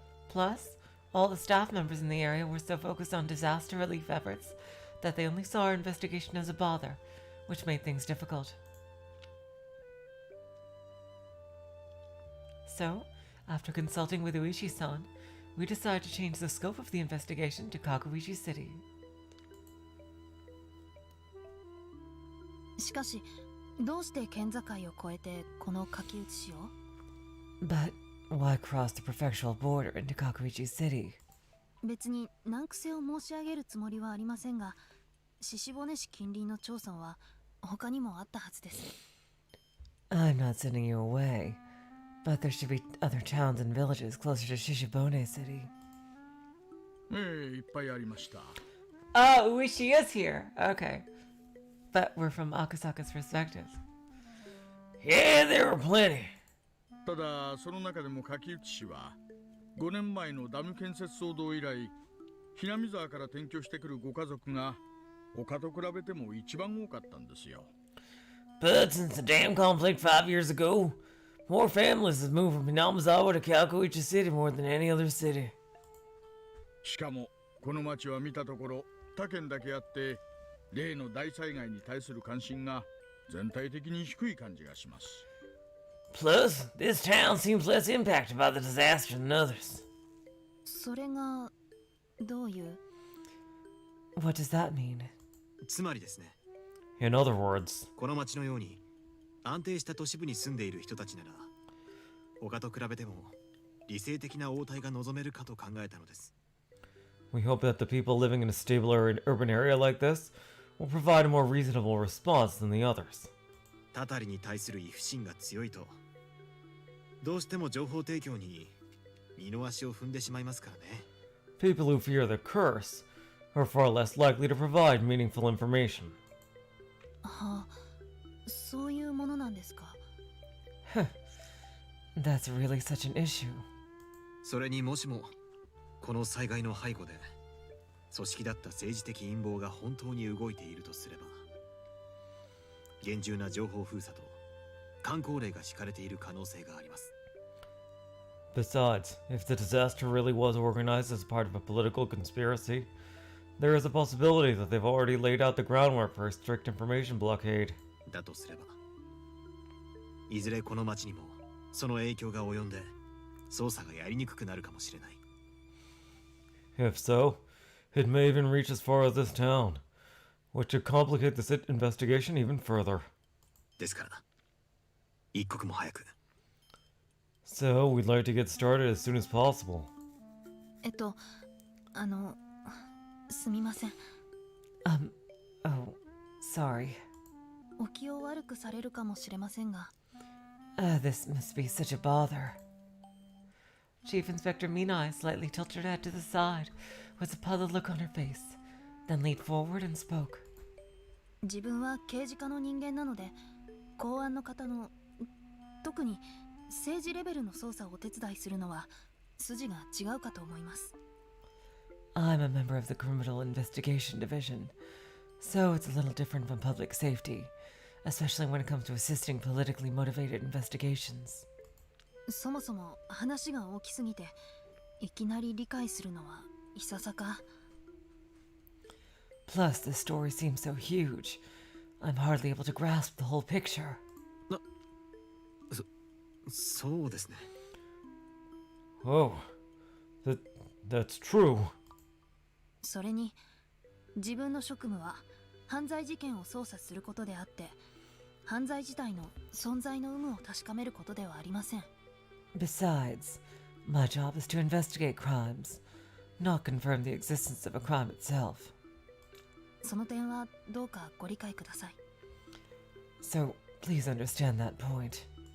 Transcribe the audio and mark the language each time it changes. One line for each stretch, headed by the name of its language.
English: Plus, all the staff members in the area were so focused on disaster relief efforts that they only saw our investigation as a bother, which made things difficult. So, after consulting with Uishi-san, we decided to change the scope of the investigation to Kageboushi City.
Japanese: しかし、どうして県境を越えてこの書き写しを?
English: But why cross the prefectural border into Kageboushi City?
Japanese: 別に難癖を申し上げるつもりはありませんが、獅子骨市近隣の町村は他にもあったはずです。
English: I'm not sending you away, but there should be other towns and villages closer to Shishibone City.
Japanese: いっぱいありました。
English: Oh, Uishi is here. Okay. but were from Akasaka's perspective. Yeah, there were plenty.
Japanese: ただその中でも柿内氏は5年前のダム建設騒動以来ひなみ沢から転居してくるご家族が他と比べても一番多かったんですよ。
English: But since the dam conflict 5 years ago, more families have moved from Hinamizawa to Kageboushi City more than any other city.
Japanese: しかもこの町は見たところ他県だけあって例の大災害に対する関心が全体的に低い感じがします。
English: Plus, this town seems less impacted by the disaster than others.
Japanese: それがどういう
English: What does that mean?
Japanese: つまりですね、
English: In other words,
Japanese: この町のように安定した都市部に住んでいる人たちなら他と比べても理性的な応対が望めるかと考えたのです。
English: we hope that the people living in a stable urban area like this will provide a more reasonable response than the others.
Japanese: タタリに対する畏怖心が強いとどうしても情報提供に二の足を踏んでしまいますからね。
English: People who fear the curse are far less likely to provide meaningful information.
Japanese: はあ、そういうものなんですか。
English: That's really such an issue.
Japanese: それにもしもこの災害の背後で組織だった政治的陰謀が本当に動いているとすれば厳重な情報封鎖と箝口令が敷かれている可能性があります。
English: Besides, if the disaster really was organized as part of a political conspiracy, there is a possibility that they've already laid out the groundwork for a strict information blockade.
Japanese: だとすればいずれこの町にもその影響が及んで捜査がやりにくくなるかもしれない。
English: If so, it may even reach as far as this town, which could complicate the investigation even further.
Japanese: ですから一刻も早く。
English: So, we'd like to get started as soon as possible.
Japanese: すみません。
English: Oh, sorry.
Japanese: お気を悪くされるかもしれませんが、
English: This must be such a bother. Chief Inspector Minai slightly tilted her head to the side, with a puzzled look on her face, then leaned forward and spoke.
Japanese: 自分は刑事課の人間なので、公安の方の特に政治レベルの捜査をお手伝いするのは筋が違うかと思います。
English: I'm a member of the Criminal Investigation Division, so it's a little different from public safety, especially when it comes to assisting politically motivated investigations.
Japanese: そもそも話が大きすぎて、いきなり理解するのはいささか。
English: Plus, the story seems so huge, I'm hardly able to grasp the whole picture.
Japanese: そうですね。
English: Oh, that's true.
Japanese: それに、自分の職務は犯罪事件を捜査することであって、犯罪自体の存在の有無を確かめることではありません。
English: Besides, my job is to investigate crimes, not confirm the existence of a crime itself.
Japanese: その点はどうかご理解ください。
English: So, please understand that point.